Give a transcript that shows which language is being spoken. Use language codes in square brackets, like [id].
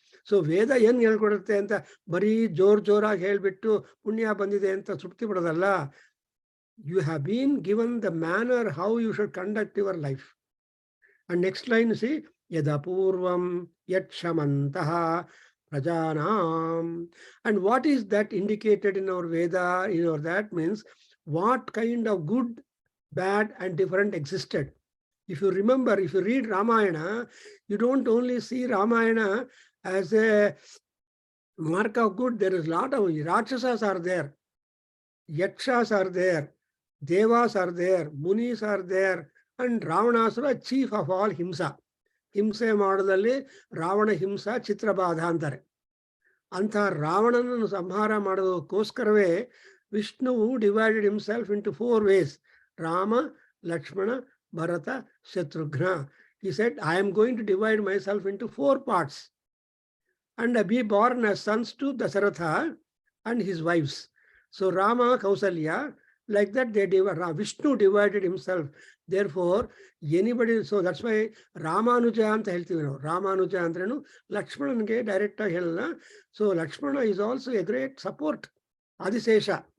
[kn] So ವೇದ ಏನು ಹೇಳ್ಕೊಡುತ್ತೆ ಅಂತ ಬರೀ ಜೋರಾಗಿ ಹೇಳ್ಬಿಟ್ಟು ಪುಣ್ಯ ಬಂದಿದೆ ಅಂತ ತೃಪ್ತಿ ಪಡೋದಲ್ಲ. [en] You have been given the manner how you should conduct your life. And next line ಸಿ [sa] ಯದಪೂರ್ವಂ ಯಕ್ಷಮಂತಹ Prajanam. [en] And what is that indicated in our Veda? That means what kind of good, bad, and different existed. If you remember, if you read Ramayana, you don't only see Ramayana as a mark of good. There is a lot of Rakshasas are there, Yakshas are there, Devas are there, Munis are there, and Ravanasura, chief of all Himsa. [kn] ಹಿಂಸೆ ಮಾಡೋದಲ್ಲಿ ರಾವಣ ಹಿಂಸಾ ಚಿತ್ರಬಾಧ ಅಂತಾರೆ. ಅಂಥ ರಾವಣನನ್ನು ಸಂಹಾರ ಮಾಡೋದಕ್ಕೋಸ್ಕರವೇ ವಿಷ್ಣುವು [en] Divided himself into 4 ways. [kn] Rama, Lakshmana, Bharata, Shatrughna. [en] He said, I am going to divide myself into 4 parts and be born as sons to Dasaratha and his wives. So Rama, Kausalya, like that Vishnu divided himself. Therefore, anybody, so that's why Ramanuja [kn] anta helತೀವಿ ನಾವು. Ramanuja ಅಂದ್ರೇನು ಲಕ್ಷ್ಮಣನಿಗೆ direct ಆಗಿ ಹೇಳಲ್ಲ. [en] So Lakshmana is also a great support. [kn] Adishesha.